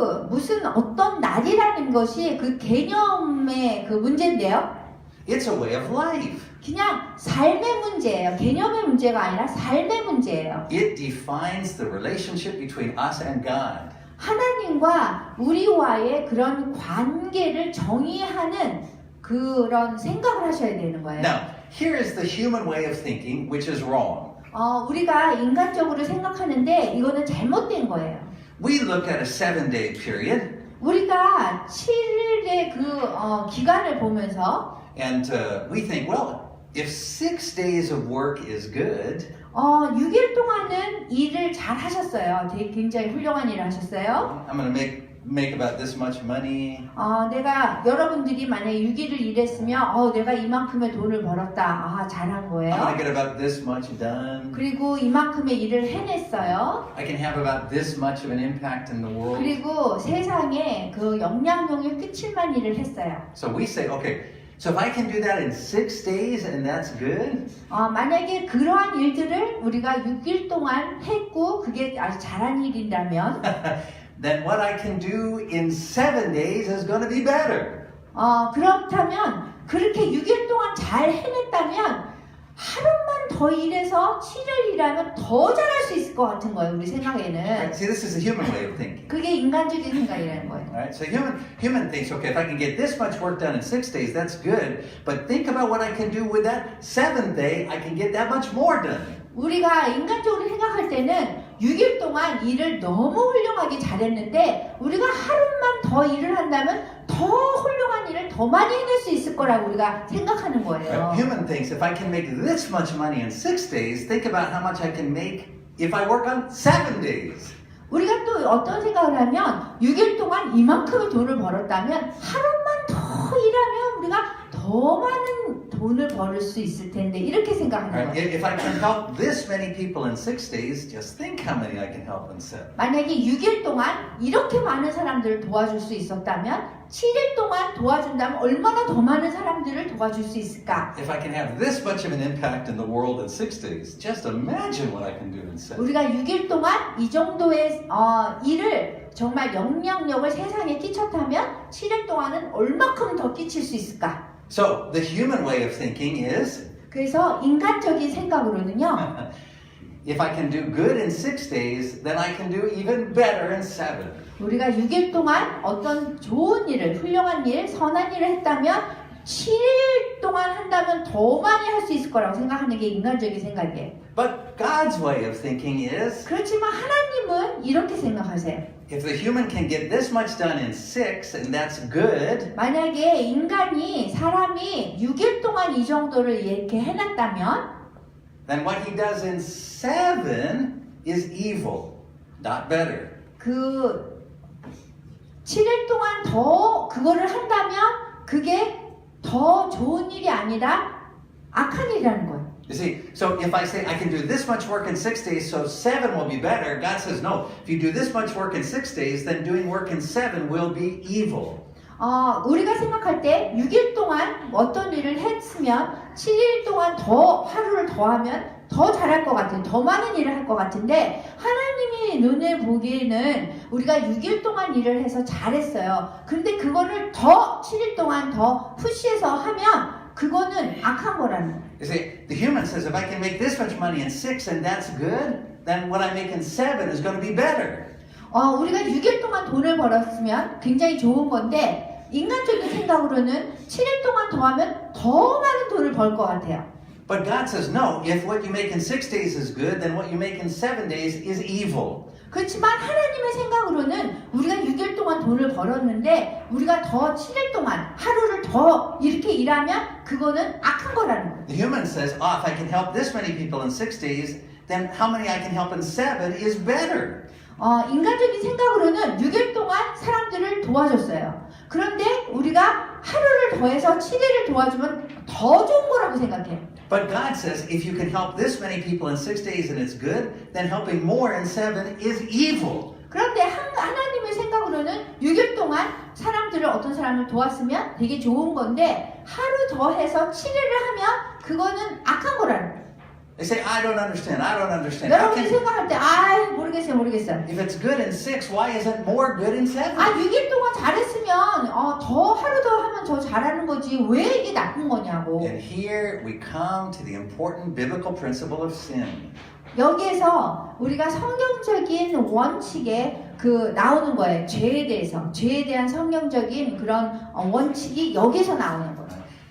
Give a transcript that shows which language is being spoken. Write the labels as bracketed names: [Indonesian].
[Korean] 무슨 어떤 날이라는 것이 그 개념의 그 문제인데요. [English] It's a way of life. [Korean] 그냥 삶의 문제예요. 개념의 문제가 아니라 삶의 문제예요. [English] It defines the relationship between us and God. [Korean] 하나님과 우리와의 그런 관계를 정의하는 그런 생각을 하셔야 되는 거예요. [English] Now, here is the human way of thinking, which is wrong. [Korean] 우리가 인간적으로 생각하는데 이거는 잘못된 거예요. [English] We look at a 7-day period, [Korean] 우리가 7일의 기간을 보면서 [English] and we think, well, if 6 days of work is good, [Korean] 6일 동안은 일을 잘 하셨어요. 되게 굉장히 훌륭한 일을 하셨어요. [English] I'm going to make about this much money. [Korean] 내가 여러분들이 만약에 6일을 일했으면 내가 이만큼의 돈을 벌었다. 잘한 [English] I'm [Korean] 거예요. [English] going to get about this much done. [Korean] 그리고 이만큼의 일을 해냈어요. [English] I can have about this much of an impact in the world. [Korean] 그리고 세상에 그 영향력을 끼칠 만 일을 했어요. [English] So we say, okay, So if I can do that in 6 days and that's good, [Korean] 만약에 그러한 일들을 우리가 6일 동안 했고 그게 아주 잘한 일이라면 [English] then what I can do in 7 days is going to be better. [Korean] 그렇다면 그렇게 6일 동안 잘 해냈다면 하루만 더 일해서 7일 일하면 더 잘할 수 있을 것 같은 거예요. 우리 생각에는. [English] Right? See, this is a human way of thinking. [Korean] 그게 인간적인 생각이라는 거예요. [English] Right? So human thinks, okay, if I can get this much work done in 6 days, that's good. But think about what I can do with that 7th day. I can get that much more done. [Korean] 우리가 인간적으로 생각할 때는 6일 동안 일을 너무 훌륭하게 잘했는데 우리가 하루만 더 일을 한다면 더 훌륭한 일을 더 많이 해낼 수 있을 거라고 우리가 생각하는 거예요. [English] Right? Human thinks, if I can make this much money in 6 days, think about how much I can make if I work on 7 days. [Korean] 우리가 또 어떤 생각을 하면 6일 동안 이만큼의 돈을 벌었다면 하루만 더 일하면 우리가 더 많은 돈을 벌을 수 있을 텐데 이렇게 생각하는 [English] Right? [Korean] 거예요. [English] If I can help this many people in 6 days, just think how many I can help in 7. [Korean] 만약에 6일 동안 이렇게 많은 사람들을 도와줄 수 있었다면 7일 동안 도와준다면 얼마나 더 많은 사람들을 도와줄 수 있을까? [English] If I can have this much of an impact in the world in 6 days, just imagine what I can do in 7. [Korean] 우리가 6일 동안 이 정도의 일을 정말 영향력을 세상에 끼쳤다면 7일 동안은 얼마큼 더 끼칠 수 있을까? [English] So the human way of thinking is, [Korean] 그래서 인간적인 생각으로는요. [English] if I can do good in 6 days, then I can do even better in 7. [Korean] 우리가 6일 동안 어떤 좋은 일을, 훌륭한 일, 선한 일을 했다면 7일 동안 한다면 더 많이 할 수 있을 거라고 생각하는 게 인간적인 생각이에요. [English] But God's way of thinking is, [Korean] 그렇지만 하나님은 이렇게 생각하세요. [English] if the human can get this much done in 6, and that's good, [Korean] 만약에 사람이 6일 동안 이 정도를 이렇게 해놨다면 [English] then what he does in 7 is evil, not better. [Korean] 그 7일 동안 더 그거를 한다면 그게 더 좋은 일이 아니라 악한 일이라는 거예요. [English] You see, so if I say I can do this much work in 6 days, so 7 will be better, God says no. If you do this much work in 6 days, then doing work in 7 will be evil. [Korean] 우리가 생각할 때 6일 동안 어떤 일을 했으면 7일 동안 하루를 더 하면 더 잘할 것 같은, 더 많은 일을 할 것 같은데 하나님이 눈에 보기에는 우리가 6일 동안 일을 해서 잘했어요. 근데 그거를 7일 동안 더 푸시해서 하면 그거는 악한 거라는 거예요. [English] You see, the human says if I can make this much money in 6 and that's good, then what I make in 7 is going to be better. [Korean] 우리가 6일 동안 돈을 벌었으면 굉장히 좋은 건데 인간적인 생각으로는 7일 동안 더 하면 더 많은 돈을 벌 것 같아요. [English] But God says no, if what you make in 6 days is good, then what you make in 7 days is evil. [Korean] 그렇지만 하나님의 생각으로는 우리가 6일 동안 돈을 벌었는데 우리가 더 7일 동안 하루를 더 이렇게 일하면 그거는 악한 거라는 거예요. [English] The human says, oh, if I can help this many people in 6 days, then how many I can help in 7 is better. [Korean] 인간적인 생각으로는 6일 동안 사람들을 도와줬어요. 그런데 우리가 하루를 더해서 7일을 도와주면 더 좋은 거라고 생각해요. [English] But God says, if you can help this many people in 6 days and it's good, then helping more in 7 is evil. [Korean] 그런데 하나님의 생각으로는 6일 동안 어떤 사람을 도왔으면 되게 좋은 건데 하루 더 해서 7일을 하면 그거는 악한 거라는 거예요. [English] They say, I don't understand. How [Korean] 여러분이 생각할 때 모르겠어요. [English] if it's good in 6, why isn't more good in 7? [Korean] 6일 동안 잘했으면 하루 더 하면 더 잘하는 거지 왜 이게 나쁜 거냐고. [English] And here we come to the important biblical principle of sin. [Korean] 여기에서 우리가 성경적인 원칙에 나오는 거예요. 죄에 대한 성경적인 그런 원칙이 여기서 나오는 거예요.